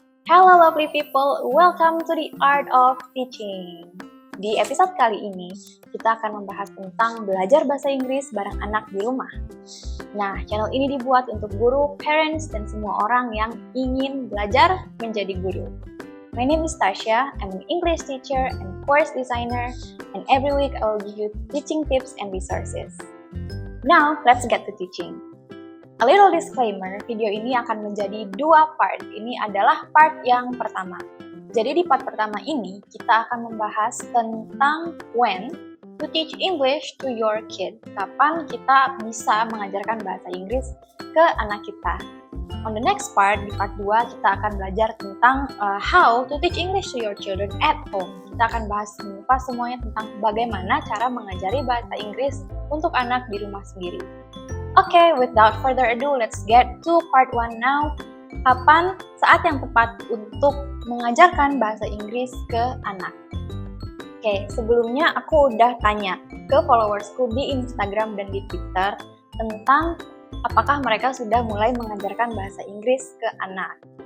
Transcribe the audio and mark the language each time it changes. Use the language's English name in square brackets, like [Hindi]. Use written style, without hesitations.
[English] Hello lovely people, welcome to the Art of Teaching. [Indonesian] Di episode kali ini, kita akan membahas tentang belajar bahasa Inggris bareng anak di rumah. Nah, channel ini dibuat untuk guru, parents, dan semua orang yang ingin belajar menjadi guru. [English] My name is Tasha, I'm an English teacher and course designer, and every week I will give you teaching tips and resources. Now, let's get to teaching. A little disclaimer, [Indonesian] video ini akan menjadi dua part. Ini adalah part yang pertama. Jadi di part pertama ini, kita akan membahas tentang [English] when to teach English to your kid. [Indonesian] Kapan kita bisa mengajarkan bahasa Inggris ke anak kita. [English] On the next part, [Indonesian] di part 2, kita akan belajar tentang [English] how to teach English to your children at home. [Indonesian] Kita akan bahas semuanya tentang bagaimana cara mengajari bahasa Inggris untuk anak di rumah sendiri. [English] Okay, without further ado, let's get to part 1 now. [Indonesian] Kapan saat yang tepat untuk mengajarkan bahasa Inggris ke anak? Oke, sebelumnya aku udah tanya ke followersku di Instagram dan di Twitter tentang apakah mereka sudah mulai mengajarkan bahasa Inggris ke anak.